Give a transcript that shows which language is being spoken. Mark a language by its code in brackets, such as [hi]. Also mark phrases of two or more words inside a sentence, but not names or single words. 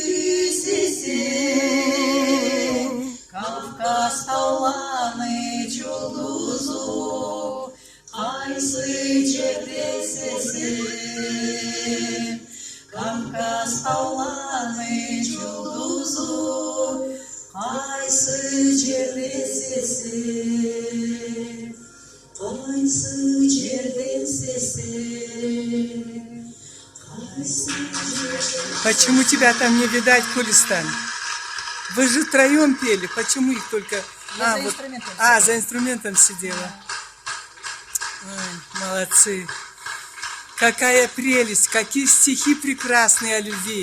[krc] үрсесен Кавказ тауланы жұлдызы қайсы жерде сесен Кавказ тауланы жұлдызы қайсы жерде сесен қайсы жерден сесен қайсы жерден. [ru] Почему тебя там не видать, Кулистан? Вы же втроем пели. Почему их только... за инструментом сидела. Ой, молодцы. Какая прелесть, какие стихи прекрасные о любви.